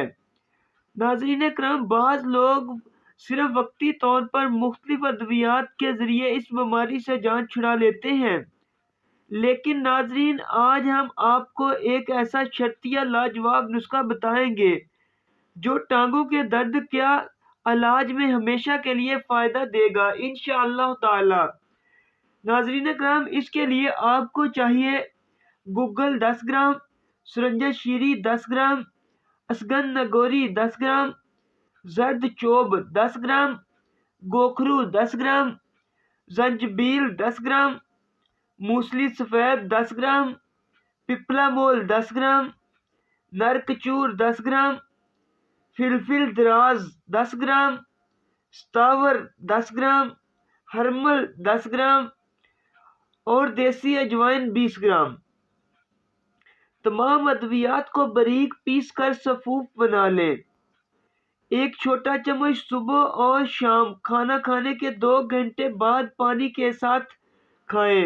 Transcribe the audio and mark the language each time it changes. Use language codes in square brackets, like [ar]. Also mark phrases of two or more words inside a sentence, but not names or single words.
[ur] ناظرین کرام، بعض لوگ صرف وقتی طور پر مختلف ادویات کے ذریعے اس بیماری سے جان چھڑا لیتے ہیں، لیکن ناظرین، آج ہم آپ کو ایک ایسا شرطیہ لاجواب نسخہ بتائیں گے جو ٹانگوں کے درد کیا علاج میں ہمیشہ کے لیے فائدہ دے گا [ar] انشاءاللہ تعالی۔ [ur] ناظرین کرام، اس کے لیے آپ کو چاہیے گگل 10 گرام، سرنجہ شیری 10 گرام، اسگن نگوری 10 گرام، زرد چوب 10 گرام، گوکھرو 10 گرام، زنجبیل 10 گرام، موسلی سفید 10 گرام، پپلا مول 10 گرام، نرکچور 10 گرام، فلفل دراز 10 گرام، ستاور 10 گرام، ہرمل 10 گرام اور دیسی اجوائن 20 گرام۔ تمام ادویات کو باریک پیس کر صفوف بنا لیں۔ ایک چھوٹا چمچ صبح اور شام کھانا کھانے کے 2 گھنٹے بعد پانی کے ساتھ کھائیں۔